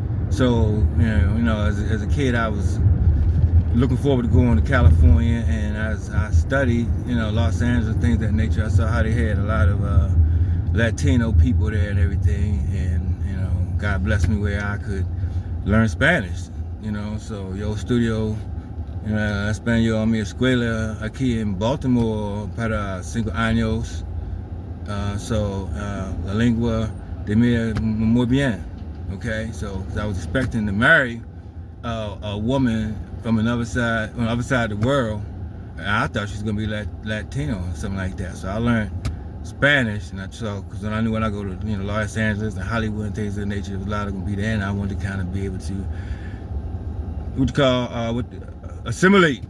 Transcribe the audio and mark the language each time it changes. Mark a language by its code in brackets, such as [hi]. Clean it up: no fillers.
[en] So, you know, as a kid, I was looking forward to going to California, and as I studied, you know, Los Angeles, things of that nature, I saw how they had a lot of Latino people there and everything, and, you know, God blessed me where I could learn Spanish, you know. [es] So yo estudio español en mi escuela aquí en Baltimore para 5 años. So la lengua de mí muy bien. [en] Okay, so cause I was expecting to marry a woman from another side, on the other side of the world, and I thought she was gonna be Latino or something like that. So I learned Spanish, and because then I knew when I go to, you know, Los Angeles and Hollywood and things of that nature, a lot of them be there, and I wanted to kind of be able to what you call assimilate.